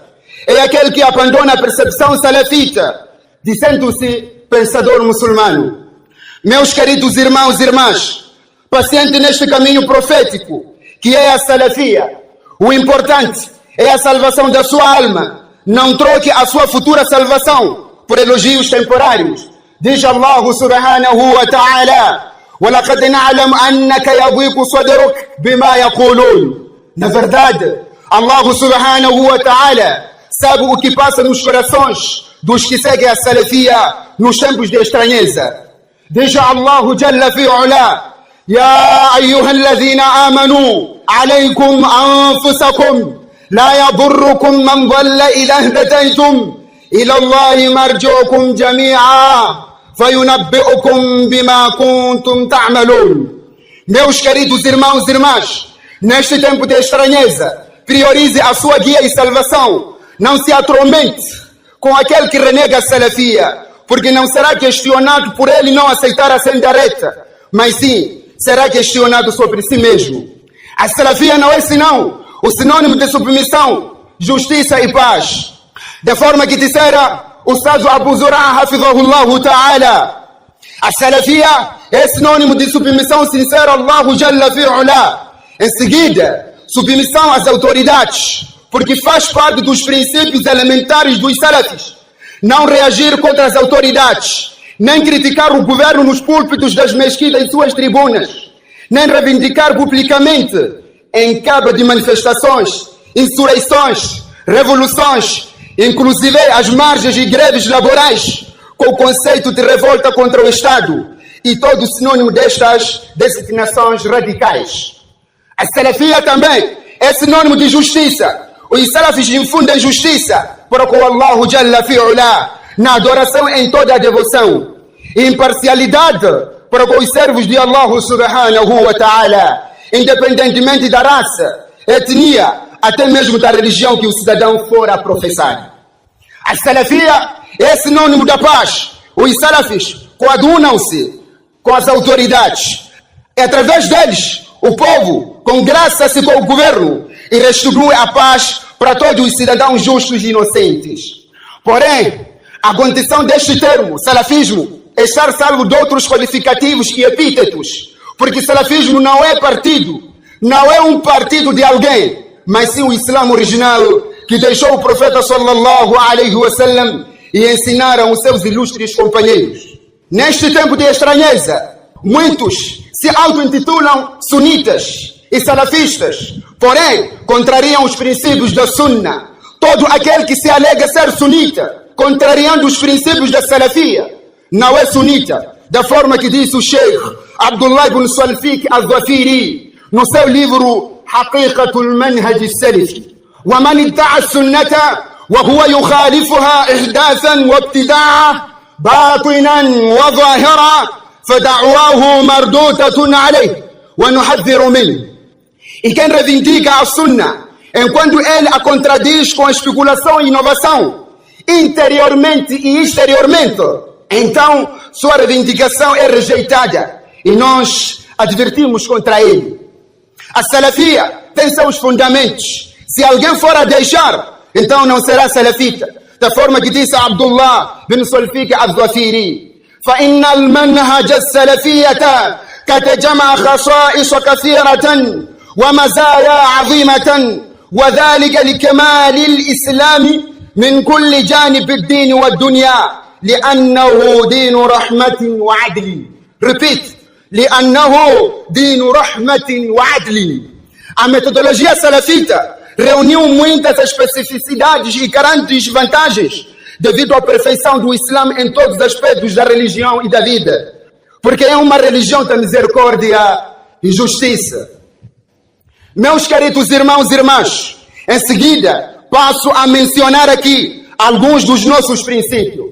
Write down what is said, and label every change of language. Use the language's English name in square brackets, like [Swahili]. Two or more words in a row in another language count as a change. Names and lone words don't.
[Portuguese] É aquele que abandona a percepção salafita, dizendo-se pensador muçulmano. Meus queridos irmãos e irmãs, paciente neste caminho profético, que é a salafia, o importante é a salvação da sua alma. Não troque a sua futura salvação por elogios temporários. [Arabic] Diz Allah سبحانه وتعالى: وَلَقَدْ نَعْلَمْ أَنَّكَ يَضِيقُ صَدْرُكَ بِمَا يَقُولُونَ. [Portuguese] Na verdade, Allah [Arabic] سبحانه وتعالى [Portuguese] sabe o que passa nos corações dos que seguem a salafia nos tempos de estranheza. [Arabic] Diz Allah جل في علاه: يَا أَيُّهَا الَّذِينَ آمَنُوا عَلَيْكُمْ أَنفُسَكُمْ لَا يَضُرُّكُمْ مَنْ ضَلَّ إِذَا اهْتَدَيْتُمْ إِلَى اللَّهِ مَرْجِعُكُمْ جَمِيعًا فَيُنَبِّئُكُمْ بِمَا كُنْتُمْ تَعْمَلُونَ. [Portuguese] Meus queridos irmãos e irmãs, neste tempo de estranheza, priorize a sua guia e salvação. Não se atormente com aquele que renega a salafia, porque não será questionado por ele não aceitar a senda reta, mas sim será questionado sobre si mesmo. A salafia não é senão o sinônimo de submissão, justiça e paz. De forma que dissera o sábio Abu Zur'a [Arabic] حفظه الله تعالى, [Portuguese] a salafia é sinônimo de submissão sincera a Allah [Arabic] جل في علاه. [Portuguese] Em seguida, submissão às autoridades, porque faz parte dos princípios elementares dos salafis. Não reagir contra as autoridades, nem criticar o governo nos púlpitos das mesquitas e suas tribunas, nem reivindicar publicamente em cabo de manifestações, insurreições, revoluções, inclusive as margens e greves laborais, com o conceito de revolta contra o Estado e todo sinônimo destas designações radicais. A salafia também é sinônimo de justiça. Os salafis infundem justiça para com Allah [Arabic] جل في علاه [Portuguese] na adoração em toda a devoção, e imparcialidade para com os servos de Allah [Arabic] سبحانه وتعالى, [Portuguese] independentemente da raça, etnia, até mesmo da religião que o cidadão for a professar. A salafia é sinônimo da paz. Os salafis coadunam-se com as autoridades. E através deles, o povo congraça-se com o governo e restitui a paz para todos os cidadãos justos e inocentes. Porém, a condição deste termo, salafismo, é estar salvo de outros qualificativos e epítetos, porque salafismo não é partido, não é um partido de alguém, mas sim o Islã original que deixou o profeta [Arabic] صلى الله عليه وسلم [Portuguese] e ensinaram os seus ilustres companheiros. Neste tempo de estranheza, muitos se auto-intitulam sunitas e salafistas, porém contrariam os princípios da sunna. Todo aquele que se alega ser sunita, contrariando os princípios da salafia, não é sunita, da forma que disse o Sheikh Abdullah ibn Salfiq al-Dhafiri no seu livro Haqiqatul Manhaj al-Salafi. [Arabic] ومن ادعى السنة وهو يخالفها إحداثا وابتداعا باطنا وظاهرا فدعواه مردودة عليه ونحذر منه. [Portuguese] E quem reivindica a sunna, enquanto ele a contradiz com especulação e inovação, interiormente e exteriormente, então sua reivindicação é rejeitada e nós advertimos contra ele. A salafia tem seus fundamentos. Se alguém for a deixar, então não será salafita. Da forma que disse Abdullah bin Salfiq al-Dhafiri: [Arabic] فإن المنهج السلفية قد جمع خصائص كثيرة ومزايا عظيمة وذلك لكمال الإسلام من كل جانب الدين والدنيا لأنه دين رحمة وعدل. Repeat: لأنه دين رحمة وعدل. [Portuguese] A metodologia salafita reuniu muitas especificidades e grandes vantagens devido à perfeição do Islã em todos os aspectos da religião e da vida, porque é uma religião da misericórdia e justiça. Meus queridos irmãos e irmãs, em seguida passo a mencionar aqui alguns dos nossos princípios.